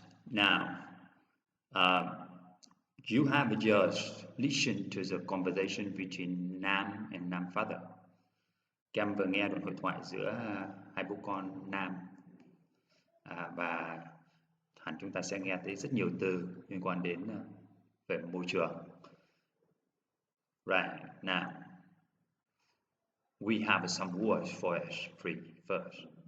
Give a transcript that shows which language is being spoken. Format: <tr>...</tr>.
<en>Now, um, you have just listened to the conversation between Nam and Nam father.</en> <vi>Các em vừa nghe đoạn hội thoại giữa hai bố con Nam và hẳn chúng ta sẽ nghe thấy rất nhiều từ liên quan đến về môi trường.</vi> <en>Right now, we have some words for us free first.</en>